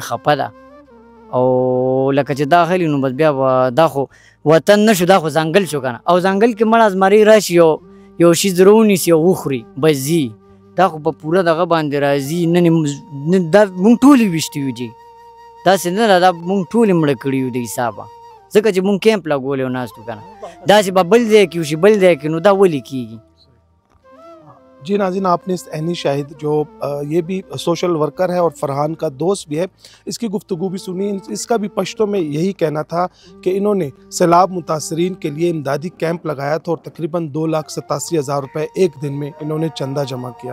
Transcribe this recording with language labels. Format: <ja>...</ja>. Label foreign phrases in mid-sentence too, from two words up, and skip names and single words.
<ps>خفه ده او لکه چې داخلي نو بس بیا به دا خو وطن نه شو دا خو ځنګل شو که نه او ځنګل کې مړه زمرۍ راشي یو شي رونیسي او وخوري بس ځي دا خو په پوره دغه باندې راځي نن دا مونږ ټول یې ویشتي یو جي داسې نه ده دا مونږ ټول یې مړه کړي یو د حسابه ځکه چې مونږ کیمپ لګولی و ناست و که نه داسې به بل ځای کې وشي بل ځای کې نو دا ولې کېږي.</ps> <ur>جی ناظرین، آپ نے اس عینی شاہد جو یہ بھی</ur> <en>social worker</en> <ur>ہے اور فرحان کا دوست بھی ہے، اس کی گفتگو بھی سنی. اس کا بھی پشتو میں یہی کہنا تھا کہ انہوں نے سیلاب متاثرین کے لیے امدادی کیمپ لگایا تھا اور تقریباً 2,87,000 روپے ایک دن میں انہوں نے چندہ جمع کیا.</ur>